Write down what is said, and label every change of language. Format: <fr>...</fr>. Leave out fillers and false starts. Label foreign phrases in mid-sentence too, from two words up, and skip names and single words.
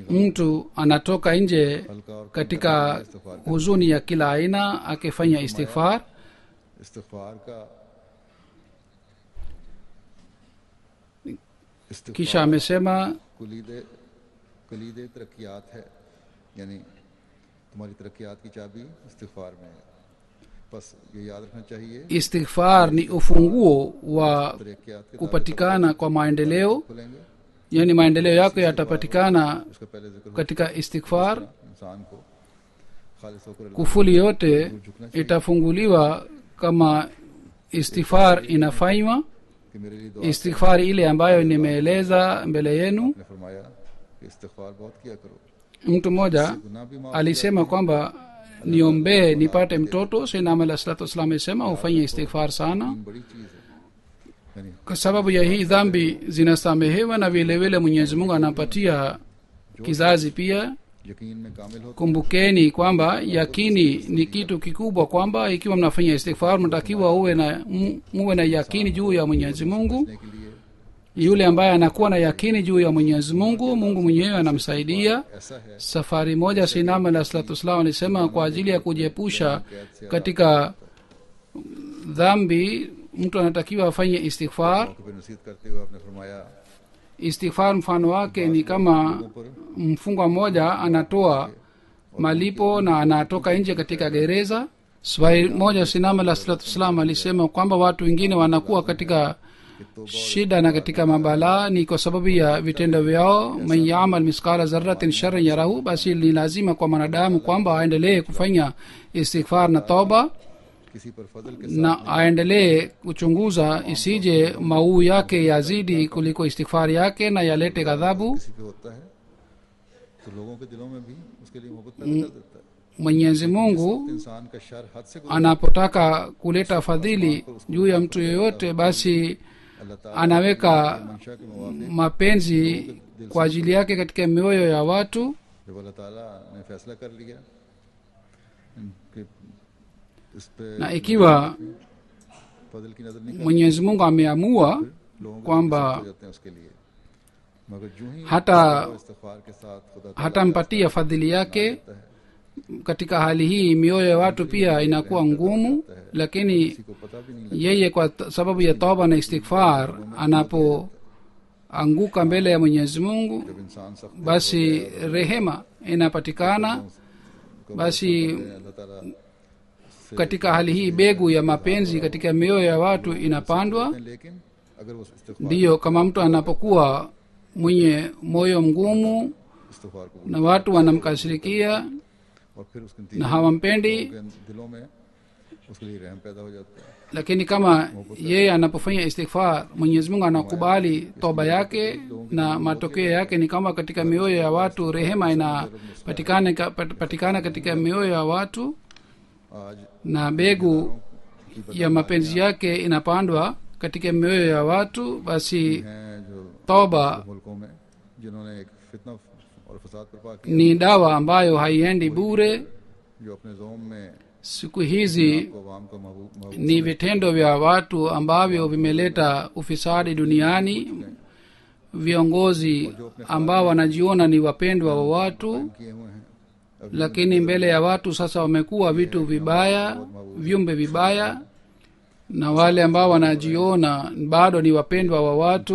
<sw>mtu anatoka nje</sw> <ur>حلقہ اور</ur> <sw>katika huzuni ya kila aina akifanya istighfar</sw> <ur>استغفار کا</ur> <sw>kisha amesema</sw> <ur>کلیدِ ترقیات ہے، یعنی تمہاری ترقیات کی چابی استغفار میں ہے. بس یہ یاد رکھنا چاہیے,</ur> <sw>istighfar ni ufunguo wa</sw> <ur>ترقیات کے</ur> <sw>kupatikana kwa maendeleo</sw> <ur>کھلیں گے.</ur> <sw>yani maendeleo yako yatapatikana</sw> <ur>اس کا پہلے ذکر</ur> <sw>katika istighfar</sw> <ur>انسان کو خالص ہو کر اللہ</ur> <sw>kufuli yote itafunguliwa kama istighfar inafanywa</sw> <ur>کہ میرے لیے دعا</ur> <sw>istighfar ile ambayo nimeeleza mbele yenu</sw> <ur>نے فرمایا کہ استغفار بہت کیا کرو,</ur> <sw>mtu mmoja</sw> <ur>گناہ بھی معاف</ur> <sw>alisema kwamba niombee nipate mtoto sainam alah salatu wassalam alisema ufanye istighfar sana</sw> <ur>بڑی چیز ہے، یعنی</ur> <sw>kwa sababu ya hii dhambi zinasamehewa na vile vile mwenyezi mungu anapatia kizazi pia</sw> <ur>یقین میں کامل ہو</ur> <sw>kumbukeni kwamba yakini ni kitu kikubwa kwamba ikiwa mnafanya istighfar mnatakiwa muwe na yakini juu ya mwenyezi mungu</sw> <ur>کے لیے</ur> <sw>yule ambaye anakuwa na yakini juu ya mwenyezi mungu mungu mwenyewe anamsaidia</sw> <ur>ایسا ہے</ur> <sw>safari moja sainam alah salatu wassalam alisema kwa ajili ya kujiepusha katika dhambi mtu anatakiwa afanye istighfar</sw> <ur>موقع پر نصیحت کرتے ہوئے آپ نے فرمایا</ur> <sw>istighfar mfano wake ni kama mfungwa mmoja anatoa malipo na anatoka nje katika gereza swahili moja sinama la salatu wassalam alisema kwamba watu wengine wanakuwa katika shida na katika mabalaa ni kwa sababu ya vitendo vyao</sw> <ar>من يعمل مثقال ذرة شرا يره</ar> <sw>basi ni lazima kwa mwanadamu kwamba aendelee kufanya istighfar na toba</sw> <ur>کسی پر فضل کے</ur> <sw>na aendelee kuchunguza isije mauu yake yazidi kuliko istighfari yake na yalete ghadhabu</sw> <ur>کسی پہ ہوتا ہے تو لوگوں کے دلوں میں بھی اس کے لیے محبت پیدا کر دیتا ہے.</ur> <sw>mwenyezi mungu</sw> <ur>انسان کا شر حد سے گزر</ur> <sw>anapotaka kuleta fadhili juu ya mtu yoyote basi</sw> <ur>اللہ تعالیٰ</ur> <sw>anaweka</sw> <ur>منشا کے موافق</ur> <sw>mapenzi kwa ajili yake katika mioyo ya watu</sw> <ur>جب اللہ تعالیٰ نے فیصلہ کر لیا کہ اس پہ</ur> <sw>na ikiwa</sw> <ur>فضل کی نظر نہیں</ur> <sw>mwenyezi mungu ameamua</sw> <ur>لوگوں کو</ur> <sw>kwamba</sw> <ur>ہو جاتے ہیں اس کے لیے، مگر جو ہی</ur> <sw>hata</sw> <ur>استغفار کے ساتھ خدا</ur> <sw>hatampatia fadhili yake katika hali hii mioyo ya watu pia inakuwa ngumu lakini</sw> <ur>کسی کو پتا بھی نہیں</ur> <sw>yeye kwa sababu ya toba na istighfar anapoanguka mbele ya mwenyezi mungu</sw> <ur>جب انسان سخت</ur> <sw>basi rehema inapatikana basi</sw> <ur>اللہ تعالیٰ</ur> <sw>katika hali hii begu ya mapenzi katika mioyo ya watu inapandwa</sw> <ur>لیکن اگر وہ استغفار</ur> <sw>ndiyo kama mtu anapokuwa mwenye moyo mgumu</sw> <ur>استغفار کو</ur> <sw>na watu wanamkasirikia</sw> <ur>اور پھر اس کے</ur> <sw>na</sw> <ur>نتیجے</ur> <sw>hawampendi</sw> <ur>کے دلوں میں اس کے لیے رحم پیدا ہو جاتا ہے.</ur> <sw>lakini kama yeye anapofanya istighfar mwenyezi mungu anakubali toba yake na matokeo yake ni kama katika mioyo ya watu rehema inapatikana katika mioyo ya watu</sw> <ur>آج</ur> <sw>na begu ya mapenzi yake inapandwa katika mioyo ya watu basi</sw> <ur>ہیں جو</ur> <sw>toba</sw> <ur>ملکوں میں جنہوں نے ایک فتنہ اور فساد برپا کیا,</ur> <sw>ni dawa ambayo haiendi bure</sw> <ur>جو اپنے زعم میں</ur> <sw>siku hizi</sw> <ur>کو عوام کو محبوب</ur> <sw>ni vitendo vya watu ambavyo vimeleta ufisadi duniani viongozi ambao wanajiona ni wapendwa wa watu</sw> <ur>کیے ہوئے ہیں,</ur> <sw>lakini mbele ya watu sasa wamekuwa vitu vibaya, viumbe vibaya, na wale ambao wanajiona bado ni wapendwa wa watu</sw>